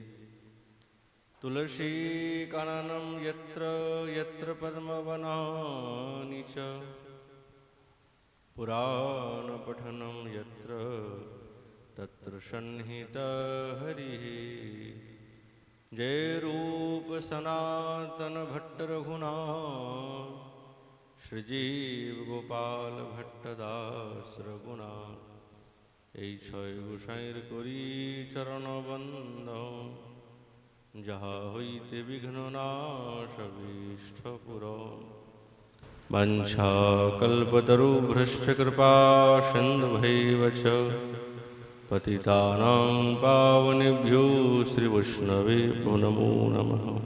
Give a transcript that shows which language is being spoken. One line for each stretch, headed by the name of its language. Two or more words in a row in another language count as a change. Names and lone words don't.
Sanskrit: तुलसीकाननं यत्र यत्र पद्मवनानि च पुराणपठनं यत्र तत्र सन्निहितः हरिः।
Bangla: জয় রূপ সনাতন ভট্ট রঘুনাথ শ্রীজীব গোপাল ভট্টদাস রঘুনাথ। এই ছয় গোসাইর করি চরণবন্দন যাহা হইতে বিঘ্ন নাশ পূরণ।
Sanskrit: वंशाकल्पतरुभ्यश्च कृपा सिन्धुभैव च पतितानां पावनेभ्यो श्रीवैष्णवेभ्यो नमो नमः।